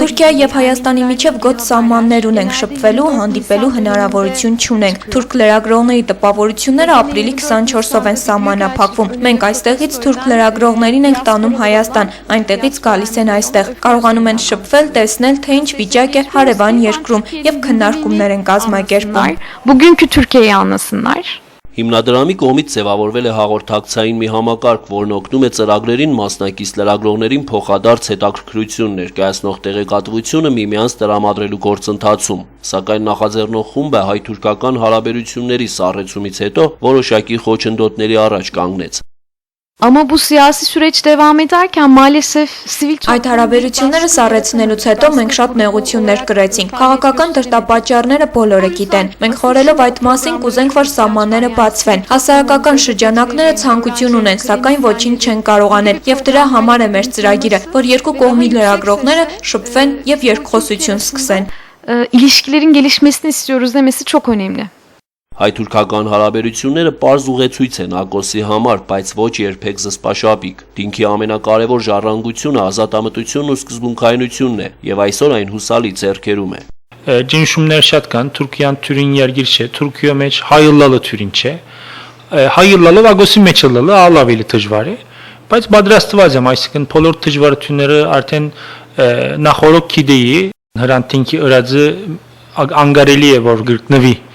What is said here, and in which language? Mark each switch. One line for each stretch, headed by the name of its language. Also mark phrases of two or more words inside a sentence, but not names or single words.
Armenian: Թուրքիա եւ Հայաստանի միջև գոտ սահմաններ ունենք, շփվելու, հանդիպելու հնարավորություն չունենք։ Թուրք լրագրողների տպավորությունները ապրիլի 24-ով են սահմանափակվում։ Մենք այստեղից թուրք լրագրողներին ենք տանում Հայաստան, այնտեղից գալիս են այստեղ։ Կարողանում են շփվել, տեսնել, թե ինչ վիճակ է հարևան երկրում եւ քննարկումներ են կազմակերպում։
Turkish: bugünkü Türkiye'yi anlasınlar.
Armenian: Հիմնադրամի կողմից ձևավորվել է հաղորդակցային մի համակարգ, որն օգնում է ծրագրերին մասնակից լրագրողներին փոխադարձ հետաքրքրություն ներկայացնող տեղեկատվությունը միմյանց տրամադրելու գործընթացում, սակայն նախաձեռնող խումբը հայ-թուրքական հարաբերությունների սառեցումից հետո որոշակի խոչընդոտների առաջ կանգնեց։
Turkish: Ama bu siyasi süreç devam ederken maalesef sivil
Armenian: Այդ հարաբերությունները սառեցնելուց հետո մենք շատ նեղություններ կրեցինք։ Քաղաքական դրդապատճառները բոլորը գիտեն։ Մենք խորելով այդ մասին կուզենք, որ սահմանները բացվեն։ Հասարակական շրջանակները ցանկություն ունեն, սակայն ոչինչ չեն կարող անել, եւ դրա համար է մեր ծրագիրը, որ երկու կողմի լրագրողները շփվեն եւ երկխոսություն սկսեն։
Turkish: ilişkilerin gelişmesini istiyoruz demesi çok önemli.
Armenian: Հայ-թուրքական հարաբերությունները պարզ ուղեցույց են Ակոսի համար, բայց ոչ երբեք զսպաշապիկ։ Դինքի ամենակարևոր ժառանգությունը ազատամտությունն ու սկզբունքայնությունն է, եւ այսօր այն հուսալի ձեռքերում է։ Ճնշումներ շատ կան, Թուրքիան թյուրին երգիր չէ, Թուրքիա մեջ հայլլալը թյուրին չէ։ Հայլլալը Ակոսի մեջ լալը ալավելի դժվար է, բայց պատրաստված եմ, այսինքն բոլոր դժվարությունները արդեն նախորդ գիտեի, հրանտինքի ըրածը անգարելի է որ գտնվի